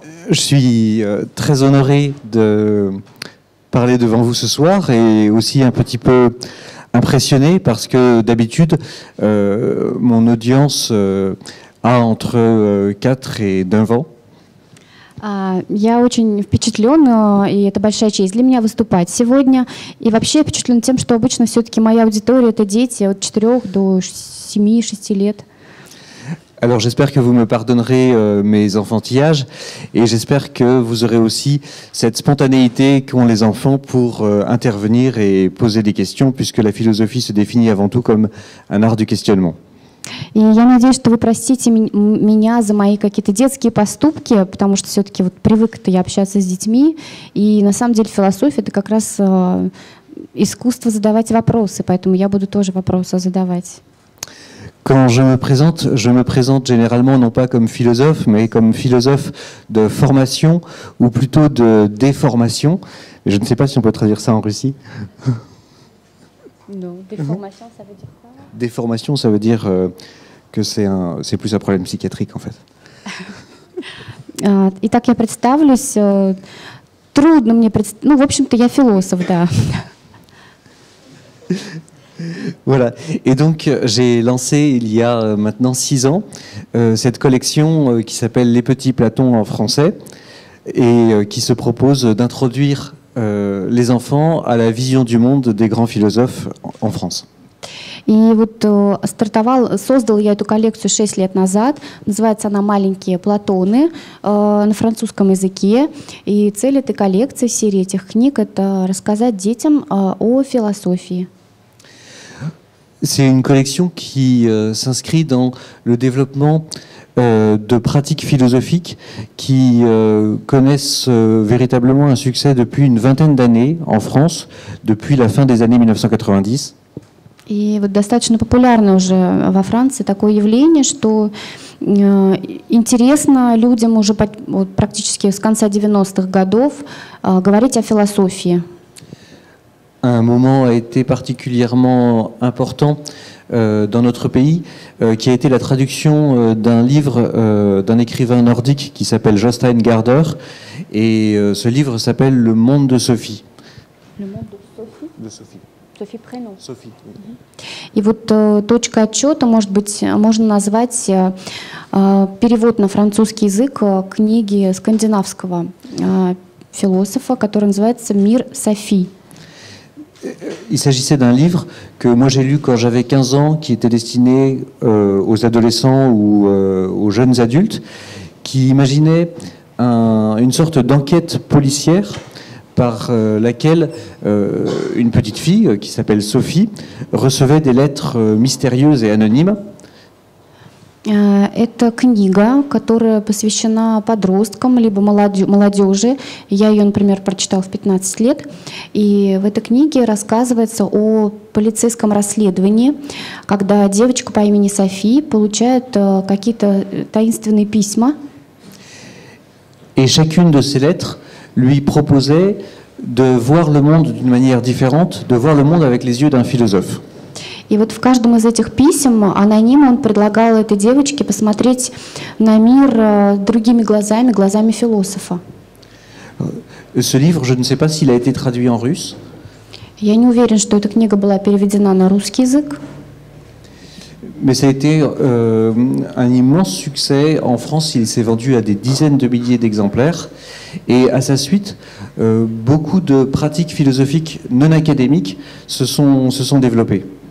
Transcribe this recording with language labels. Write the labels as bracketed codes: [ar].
[fr] Je suis très honoré de parler devant vous ce soir et aussi un petit peu impressionné parce que d'habitude, mon audience a entre 4 et 9 ans. [ru] Я очень впечатлен, и это большая честь для меня выступать сегодня. И вообще впечатлен тем, что обычно все-таки моя аудитория — это дети от 4 до 7-6 лет. [fr] Alors j'espère que vous me pardonnerez mes enfantillages et j'espère que vous aurez aussi cette spontanéité qu'ont les enfants pour intervenir et poser des questions puisque la philosophie se définit avant tout comme un art du questionnement. [ru] И я надеюсь, что вы простите меня за мои какие-то детские поступки, потому что все-таки вот привык-то я общаться с детьми, и на самом деле философия — это как раз искусство задавать вопросы, поэтому я буду тоже вопросы задавать. [fr] Quand je me présente généralement non pas comme philosophe, mais comme philosophe de formation ou plutôt de déformation. Je ne sais pas si on peut traduire ça en Russie. Non, déformation, ça veut dire quoi? Déformation, ça veut dire que c'est plus un problème psychiatrique en fait. [ru] Итак, я представлюсь. Трудно мне представить. Ну, в общем-то, я философ, да. [fr] Voilà. Et donc, j'ai lancé il y a maintenant 6 ans cette collection qui s'appelle Les Petits Platons en français et qui se propose d'introduire les enfants à la vision du monde des grands philosophes en France. [ru] И вот создал я эту коллекцию 6 лет назад. Называется она «Маленькие Платоны» на французском языке. И цель этой коллекции, серии этих книг — это рассказать детям о философии. [fr] C'est une collection qui s'inscrit dans le développement de pratiques philosophiques qui connaissent véritablement un succès depuis une vingtaine d'années en France, depuis la fin des années 1990. [ru] И вот достаточно популярно уже во Франции такое явление, что интересно людям уже практически с конца 90-х годов говорить о философии. [fr] Un moment a été particulièrement important dans notre pays, qui a été la traduction d'un livre d'un écrivain nordique qui s'appelle Jostein Gaarder, et ce livre s'appelle Le monde de Sophie. Le monde de Sophie? De Sophie. Софи prénom. Sophie. [ru] И вот точка отчета, может быть, можно назвать перевод на французский язык книги скандинавского философа, который называется «Мир Софи». [fr] Il s'agissait d'un livre que moi j'ai lu quand j'avais 15 ans, qui était destiné aux adolescents ou aux jeunes adultes, qui imaginait une sorte d'enquête policière par laquelle une petite fille qui s'appelle Sophie recevait des lettres mystérieuses et anonymes. [ru] Это книга, которая посвящена подросткам либо молодежи. Я ее, например, прочитала в 15 лет. И в этой книге рассказывается о полицейском расследовании, когда девочка по имени Софи получает какие-то таинственные письма. [fr] Et chacune de ces lettres lui proposait de voir le monde d'une manière différente, de voir le monde avec les yeux d'un philosophe. [ru] И вот в каждом из этих писем аноним он предлагал этой девочке посмотреть на мир другими глазами, глазами философа. [fr] Ce livre, je ne sais pas s'il a été traduit en russe. [ru] Я не уверен, что эта книга была переведена на русский язык. [fr] Mais ça a été un immense succès en France. Il s'est vendu à des dizaines de milliers d'exemplaires. Et à sa suite, beaucoup de pratiques philosophiques non académiques se sont développées.